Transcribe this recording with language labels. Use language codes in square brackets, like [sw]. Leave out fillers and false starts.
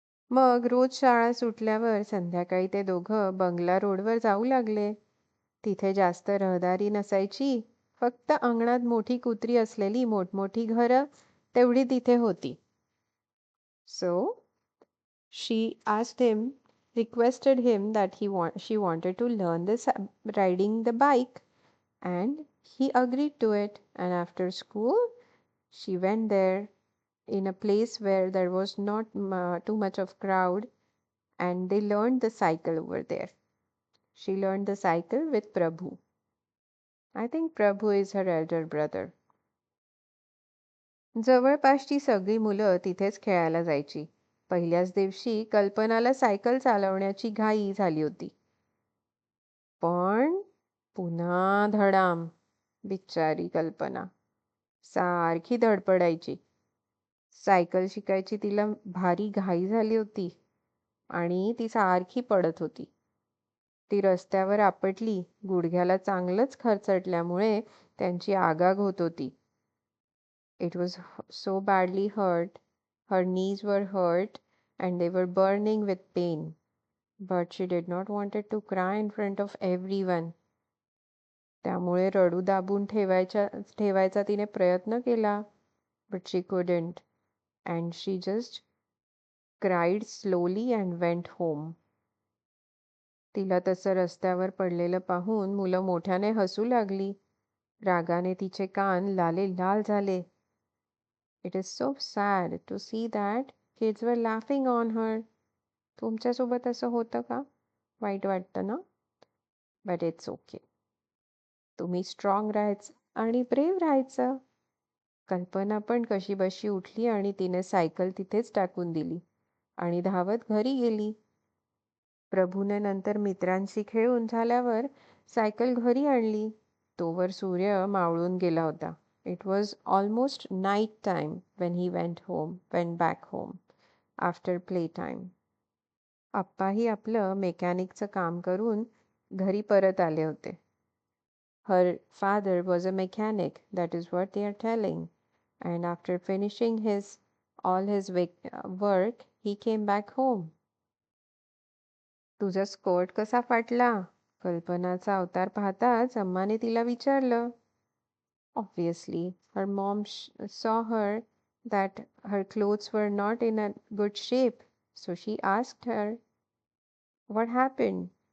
[mr] मग रोज शाळा सुटल्यावर संध्याकाळी ते दोघं बंगला रोडवर जाऊ लागले. तिथे जास्त रहदारी नसायची. फक्त अंगणात मोठी कुत्री असलेली मोठमोठी घरं तेवढी तिथे होती. [en] So she asked him, requested him that she wanted to learn this riding the bike, and he agreed to it. And after school, she went there in a place where there was not too much of crowd, and they learned the cycle over there. She learned the cycle with Prabhu. I think Prabhu is her elder brother. [mr] जवळपासची सगळी मुलं तिथेच खेळायला जायची. पहिल्याच दिवशी कल्पनाला cycle चालवण्याची घाई झाली होती. पण पुन्हा धडाम. बिचारी कल्पना सारखी धडपडायची. सायकल शिकायची तिला भारी घाई झाली होती आणि ती सारखी पडत होती. ती रस्त्यावर आपटली. गुडघ्याला चांगलंच खरचटल्यामुळे त्यांची आगाग होत होती. [en] It was so badly hurt. Her knees were hurt and they were burning with pain. But she did not wanted to cry in front of everyone. [mr] त्यामुळे रडू दाबून ठेवायचा तिने प्रयत्न केला. [en] But she couldn't. And she just cried slowly and went home. [mr] तिला तसं रस्त्यावर पडलेलं पाहून मुलं मोठ्याने हसू लागली. रागाने तिचे कान लाल झाले. [en] It is so sad to see that kids were laughing on her. [mr] तुमच्यासोबत असं होतं का? वाईट वाटतं ना? [en] But it's okay. [mr] तुम्ही स्ट्रॉंग राहायचं आणि ब्रेव राहायचं. कल्पना पण कशीबशी उठली आणि तिने सायकल तिथेच टाकून दिली आणि धावत घरी गेली. प्रभूने नंतर मित्रांशी खेळून झाल्यावर सायकल घरी आणली. तोवर सूर्य मावळून गेला होता. [en] It was almost night time when he went back home after playtime. [mr] आप्पाही आपलं मेकॅनिकचं काम करून घरी परत आले होते. [en] Her father was a mechanic, that is what they are telling. And after finishing all his work, he came back home. [mr] तुझा skirt कसा फाटला? कल्पनाचा अवतार पाहताच अम्माने तिला विचारलं. [en] Obviously, her mom saw her that her clothes were not in a good shape, so she asked her, "What happened?"